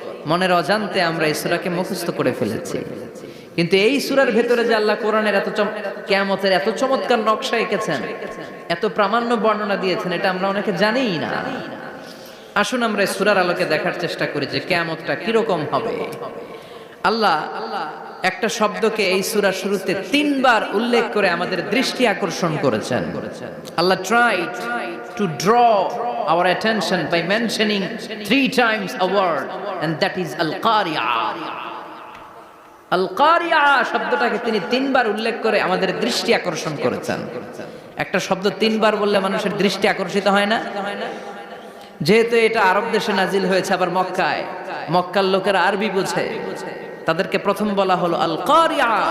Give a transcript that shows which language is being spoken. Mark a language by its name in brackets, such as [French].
[Bangla] মনের অজান্তে আমরা এই সূরাকে মুখস্থ করে ফেলেছি। কিন্তু এই সূরার ভেতরে যে আল্লাহ কোরআনের কিয়ামতের এত চমৎকার নকশা এঁকেছেন, এত প্রামাণ্য বর্ণনা দিয়েছেন, এটা আমরা অনেকে জানিই না। আসুন আমরা এই সূরার আলোকে দেখার চেষ্টা করি যে কিয়ামতটা কিরকম হবে। আল্লাহ একটা শব্দকে এই সূরার শুরুতে 3 বার উল্লেখ করে আমাদের দৃষ্টি আকর্ষণ করেছেন। [English] Allah tried to draw our attention by mentioning 3 times a word, and that is al-qari'ah. [Bangla] al-qari'ah শব্দটাকে তিনি 3 বার উল্লেখ করে আমাদের দৃষ্টি আকর্ষণ করেছেন। একটা শব্দ 3 বার বললে মানুষের দৃষ্টি আকর্ষিত হয় না? যেহেতু এটা আরব দেশে নাজিল হয়েছে, আবার মক্কায়, মক্কার লোকেরা আরবি বোঝে, তাদেরকে প্রথম বলা হলো আল কারিয়া।